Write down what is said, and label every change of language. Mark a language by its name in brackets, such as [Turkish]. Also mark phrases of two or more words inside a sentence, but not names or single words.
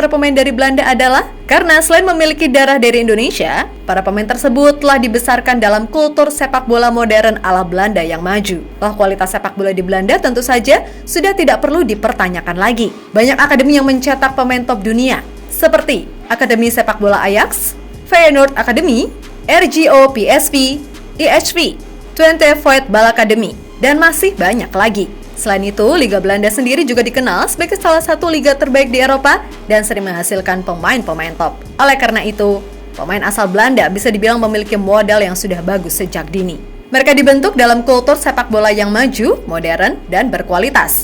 [Indonesian] pemain dari Belanda adalah karena selain memiliki darah dari Indonesia, para pemain tersebut telah dibesarkan dalam kultur sepak bola modern ala Belanda yang maju. Kualitas sepak bola di Belanda tentu saja sudah tidak perlu dipertanyakan lagi. Banyak akademi yang mencetak pemain top dunia, seperti Akademi Sepak Bola Ajax, Feyenoord Academy, RGO PSV, IHV, Twente Void Bal Academy, dan masih banyak lagi. Selain itu, Liga Belanda sendiri juga dikenal sebagai salah satu liga terbaik di Eropa dan sering menghasilkan pemain-pemain top. Oleh karena itu, pemain asal Belanda bisa dibilang memiliki modal yang sudah bagus sejak dini. Mereka dibentuk dalam kultur sepak bola yang maju, modern, dan berkualitas.